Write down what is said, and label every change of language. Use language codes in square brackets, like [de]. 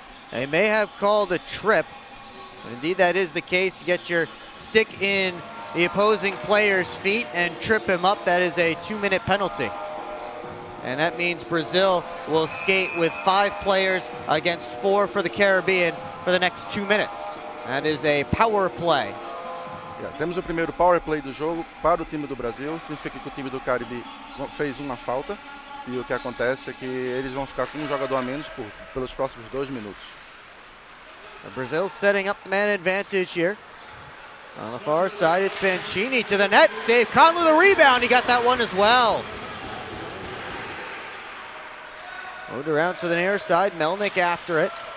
[en] They may have called a trip. Indeed, that is the case. You get your stick in the opposing player's feet and trip him up. That is a 2-minute penalty. And that means Brazil will skate with 5 players against 4 for the Caribbean for the next 2 minutes. That is a power play. [pt] Temos o primeiro power play do jogo para o time do Brasil. Significa que o time do Caribe fez uma falta. E o que acontece é que eles vão ficar com um jogador a menos pelos próximos 2 minutos. [en] Brazil setting up the man advantage here. On the far side, it's Mancini to the net. Save Conley, the rebound. He got that one as well. Moved around to the near side. Melnick after it.